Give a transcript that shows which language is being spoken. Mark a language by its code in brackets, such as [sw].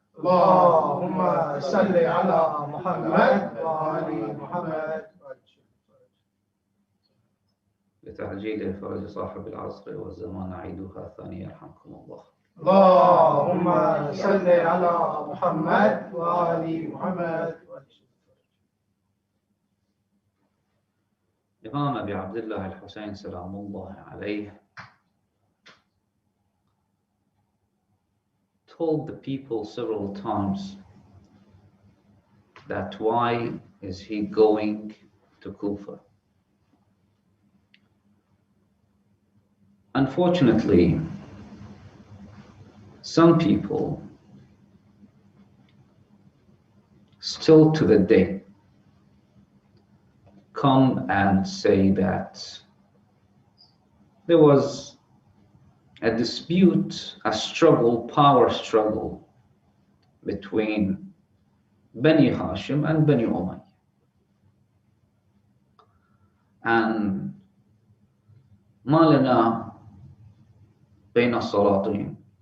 [ar] اللهم صل على محمد وآل محمد. لتعجيل فرج صاحب العصر والزمان عيدها ثانية يرحمكم الله. اللهم صل على محمد وآل محمد. الإمام أبي عبد الله الحسين سلام الله عليه [en] told the people several times that why is he going to Kufa. Unfortunately, some people still to the day come and say that there was a dispute, a struggle, power struggle between Bani Hashim and Bani Umayyah. [ar] And ما لنا بين السلاطين.